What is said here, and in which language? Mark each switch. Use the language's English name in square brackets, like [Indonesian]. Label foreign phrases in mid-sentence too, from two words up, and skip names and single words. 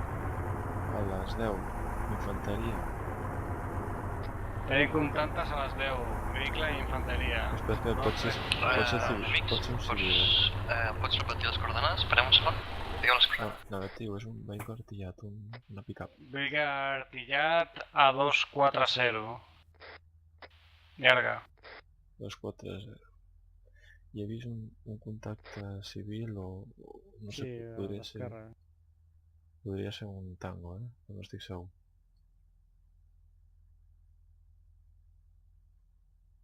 [Catalan] A les 10, infanteria. Tenim contactes a les 10. Vehicle i infanteria. Espera, pot ser civil, pot ser un civil. Pots repetir les coordenades? Esperem un segon. Digueu les No, coordenades. negatiu, és un vehicle artillat, una pick-up. Vehicle artillat a 240. Llarga. 240. I he vist un contacte civil o no sé, Sí, a l'esquerra. podria ser un tango, no estic segur.